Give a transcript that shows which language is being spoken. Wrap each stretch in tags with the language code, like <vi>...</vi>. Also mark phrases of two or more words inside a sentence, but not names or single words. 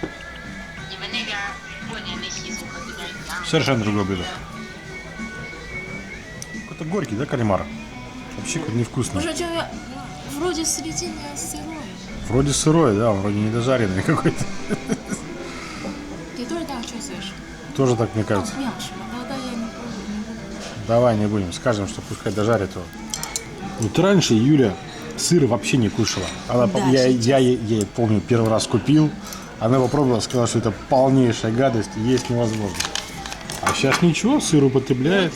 <ru>Совершенно другое блюдо. Какой-то горький, да, кальмар? Вообще какой-то невкусный. Боже, что вроде середине сырой. Вроде сырой, да, вроде недожаренный какой-то. Ты тоже так чувствуешь? Тоже так, мне 不 кажется.</ru> <zh>想是吧？</zh> <ru>тогда я не буду. Давай не будем, скажем, что пускай дожарит его. Вот раньше Юля сыр вообще не кушала. Она, Да, я ей, помню, первый раз купил. Она попробовала, сказала, что это полнейшая гадость, есть невозможно. А сейчас ничего, сыр употребляет.</ru>